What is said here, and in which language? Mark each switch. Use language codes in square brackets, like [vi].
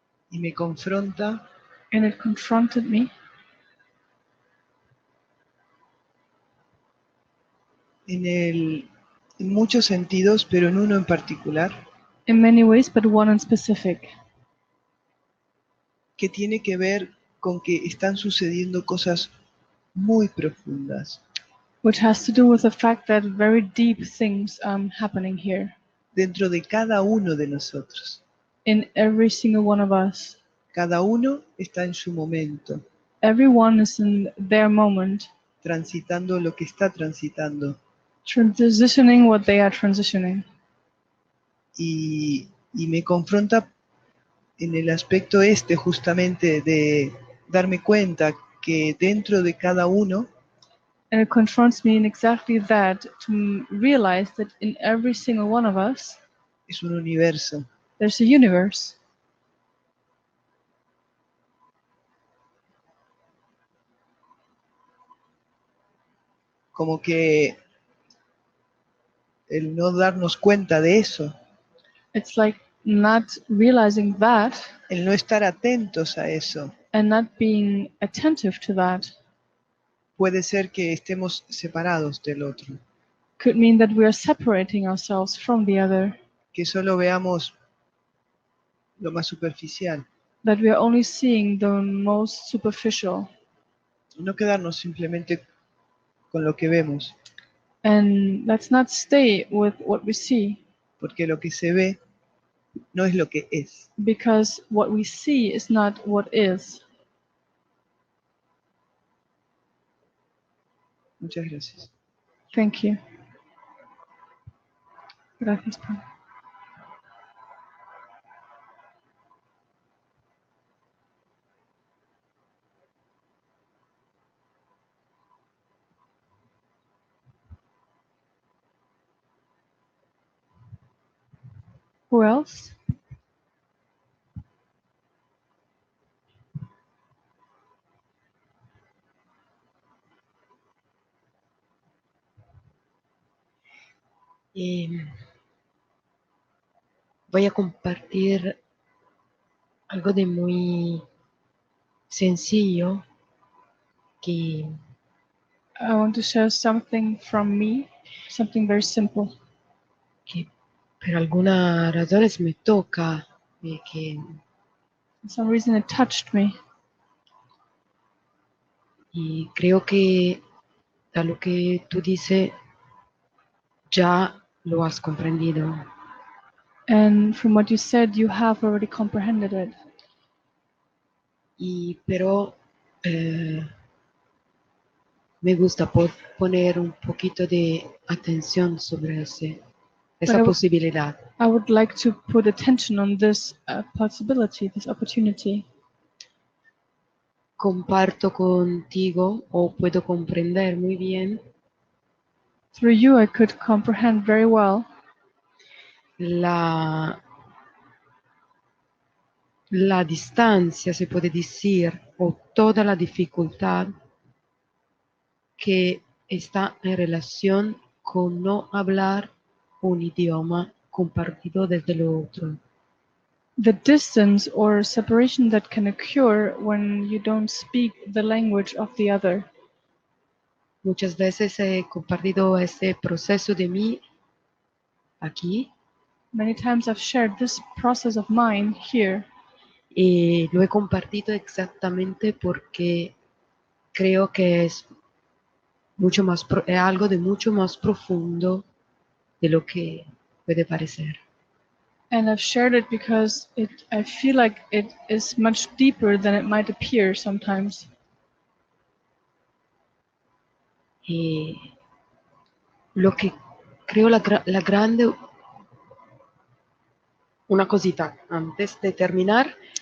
[es] Y me confronta [en] And it confronted me [es] en muchos sentidos, pero en uno en particular, [en] in many ways, but one in specific, [es] que tiene que ver con que están sucediendo cosas muy profundas [en] which has to do with the fact that very deep things are happening here [es] dentro de cada uno de nosotros. [en] in every single one of us. [es] Cada uno está en su momento, [en] Everyone is in their moment, [es] transitando lo que está transitando. [en] transitioning what they are transitioning. [es] Y me confronta en el aspecto justamente de darme cuenta que dentro de cada uno [en] And it confronts me in exactly that, to realize that in every single one of us, [es] es un universo. [en] there's a universe. [es] Como que el no darnos cuenta de eso, [en] It's like not realizing that [es] el no estar atentos a eso, [en] and not being attentive to that [es] puede ser que estemos separados del otro, [en] could mean that we are separating ourselves from the other, [es] que solo veamos lo más superficial. [en] that we are only seeing the most superficial. [es] Y no quedarnos simplemente con lo que vemos, [en] And let's not stay with what we see, [es] porque lo que se ve no es lo que es. [en] because what we see is not what is. [es] Muchas gracias. [en] Thank you. [es] Gracias, Pablo. [en] Who else? [es] Voy a compartir algo de muy sencillo que [en] I want to share something from me, something very simple. [es] por algunas razones me toca, que [en] For some reason it touched me. [es] y creo que a lo que tú dices ya lo has comprendido. [en] And from what you said, you have already comprehended it. [es] Pero me gusta poner un poquito de atención sobre esa posibilidad. [en] I would like to put attention on this possibility, this opportunity. [es] Comparto contigo o puedo comprender muy bien [en] Through you, I could comprehend very well [es] la distancia, se puede decir, o toda la dificultad que está en relación con no hablar un idioma compartido desde lo otro. [en] the distance or separation that can occur when you don't speak the language of the other. [es] Muchas veces he compartido ese proceso de mí aquí. [en] Many times I've shared this process of mine here. [es] Y lo he compartido exactamente porque creo que es mucho más es algo de mucho más profundo de lo que puede parecer. [en] And I've shared it because I feel like it is much deeper than it might appear sometimes. [es] Y lo que creo la grande, una cosita antes de terminar.